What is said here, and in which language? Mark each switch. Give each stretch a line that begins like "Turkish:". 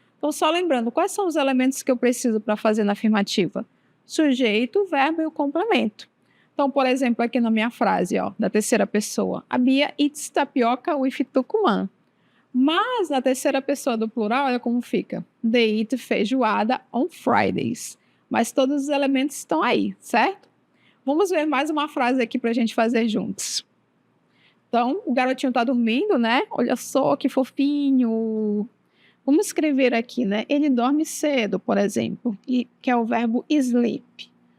Portuguese: Então, só lembrando, quais são os elementos que eu preciso para fazer na afirmativa? Sujeito, verbo e o complemento. Então, por exemplo, aqui na minha frase, ó, da terceira pessoa, a Bia
English: eats tapioca with Tucumã.
Portuguese: Mas na terceira pessoa do plural, olha como fica.
English: They eat feijoada on Fridays.
Portuguese: Mas todos os elementos estão aí, certo? Vamos ver mais uma frase aqui para a gente fazer juntos. Então, o garotinho está dormindo, né? Olha só que fofinho. Vamos escrever aqui, né? Ele dorme cedo, por exemplo, que é o verbo sleep.